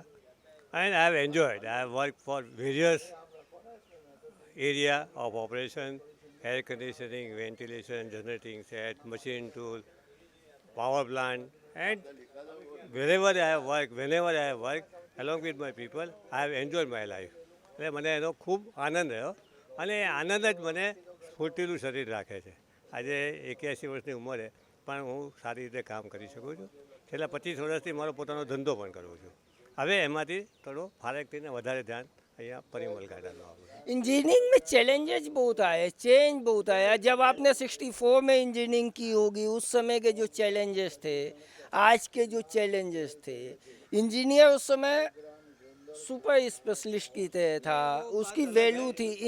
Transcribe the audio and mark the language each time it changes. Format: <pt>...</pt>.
<en>And I have enjoyed. I have work for various area of operation, air conditioning, ventilation, generating set, machine tool, power plant, and wherever I have worked, whenever I have worked along with my people, I have enjoyed my life.</en> <gu>એટલે મને એનો ખૂબ આનંદ રહ્યો અને આનંદ જ મને સ્ફૂર્તિલું શરીર રાખે છે. આજે 81 વર્ષની ઉંમરે પણ હું સારી રીતે કામ કરી શકું છું. છેલ્લા 25 વર્ષથી મારો પોતાનો ધંધો પણ કરું છું. હવે એમાંથી થોડો ફારક થઈને વધારે ધ્યાન અહીંયા પરિમલ ગાર્ડનમાં આપું છું.</gu> <hi>इंजीनियरिंग में चैलेंजेस बहुत आए, चेंज बहुत आया। जब आपने 64 में इंजीनियरिंग की होगी, उस समय के जो चैलेंजेस थे, आज के जो चैलेंजेस थे, इंजीनियर उस समय सुपर स्पेशलिस्ट की तरह था, उसकी वैल्यू थी।</hi>